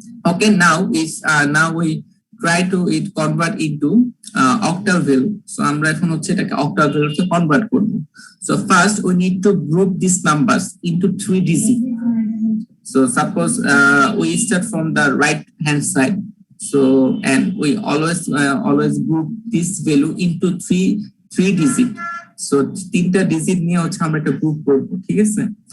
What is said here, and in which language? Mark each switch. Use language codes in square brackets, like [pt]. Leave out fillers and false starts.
[en] Okay, now we try to convert into octal value. [bn] So আমরা এখন হচ্ছে এটাকে octal value তে কনভার্ট করব। [en] So first we need to group these numbers into 3 digits. So suppose we start from the right hand side. So and we always group this value into three digit. [bn] So 3টা digit নিয়ে হচ্ছে আমরা একটা group করব, ঠিক আছে?